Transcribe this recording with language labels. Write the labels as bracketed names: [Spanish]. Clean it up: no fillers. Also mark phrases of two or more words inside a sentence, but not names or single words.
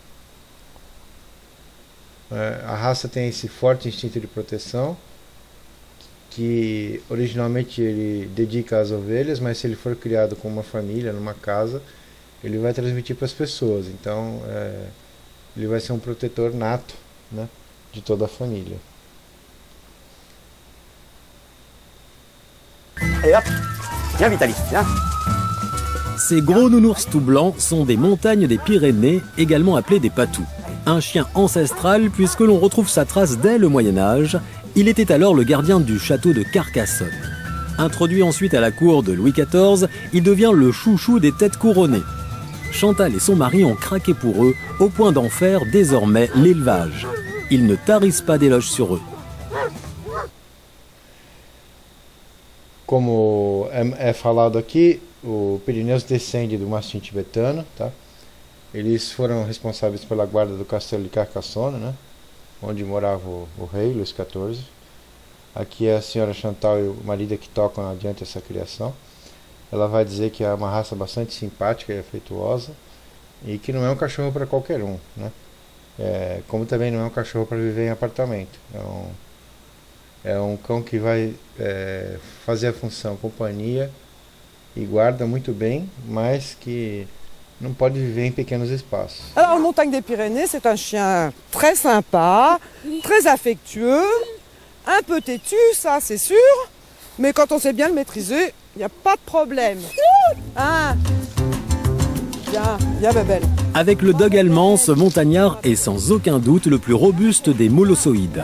[Portuguese] A raça tem esse forte instinto de proteção, que originalmente ele dedica às ovelhas, mas se ele for criado com uma família, numa casa, ele vai transmitir para as pessoas. Então, ele vai ser um protetor nato, né, de toda a família. [French] Et hop, viens Vitaly, viens. Ces gros nounours tout blancs sont des montagnes des Pyrénées, également appelés des patous. Un chien ancestral puisque l'on retrouve sa trace dès le Moyen-Âge. Il était alors le gardien du château de Carcassonne. Introduit ensuite à la cour de Louis XIV, il devient le chouchou des têtes couronnées. Chantal et son mari ont craqué pour eux, au point d'en faire désormais l'élevage. Ils ne tarissent pas d'éloges sur eux. [Portuguese] Como é falado aqui, o Pirineus descende do mastim tibetano, tá? Eles foram responsáveis pela guarda do castelo de Carcassonne, né? Onde morava o rei, Luís XIV. Aqui é a senhora Chantal e o marido que tocam adiante essa criação. Ela vai dizer que é uma raça bastante simpática e afetuosa e que não é um cachorro para qualquer um, né? Como também não é um cachorro para viver em apartamento. É um cão que vai fazer a função companhia e guarda muito bem, mas que não pode viver em pequenos espaços. [French] Alors, le Montagne des Pyrénées, c'est un chien très sympa, très affectueux, un peu têtu, ça c'est sûr, mais quand on sait bien le maîtriser, il n'y a pas de problème. Hein? Viens, bébelle. Avec le dog allemand, ce montagnard est sans aucun doute le plus robuste des molossoïdes.